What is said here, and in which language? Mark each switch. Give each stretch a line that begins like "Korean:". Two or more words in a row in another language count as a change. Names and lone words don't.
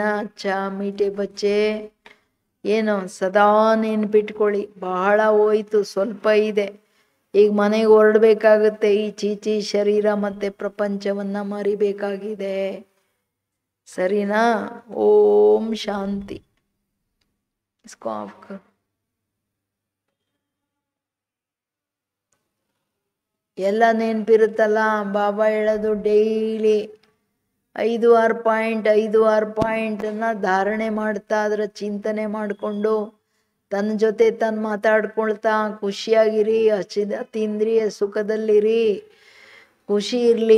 Hindi: अच्छा मीठे बच्चे,
Kannada: ಏನು ಸದಾ ನೆನ್ಪಿಟ್ಕೊಳ್ಳಿ, ಬಹಳ ಹೋಯ್ತು, ಸ್ವಲ್ಪ ಇದೆ. ಈಗ ಮನೆಗೆ ಹೊರಡಬೇಕಾಗುತ್ತೆ. ಈ ಚೀಚಿ ಶರೀರ ಮತ್ತೆ ಪ್ರಪಂಚವನ್ನ ಮರಿಬೇಕಾಗಿದೆ. ಸರಿನಾ? ಓಂ ಶಾಂತಿ.
Hindi: इसको ऑफ कर.
Kannada: ಎಲ್ಲ ನೆನಪಿರುತ್ತಲ್ಲ, ಬಾಬಾ ಹೇಳೋದು ಡೈಲಿ 5-6 ಪಾಯಿಂಟನ್ನು ಧಾರಣೆ ಮಾಡ್ತಾ, ಅದರ ಚಿಂತನೆ ಮಾಡಿಕೊಂಡು ತನ್ನ ಜೊತೆ ತಾನು ಮಾತಾಡ್ಕೊಳ್ತಾ ಖುಷಿಯಾಗಿರಿ, ಅತೀಂದ್ರಿಯ ಸುಖದಲ್ಲಿರಿ, ಖುಷಿ ಇರಲಿ.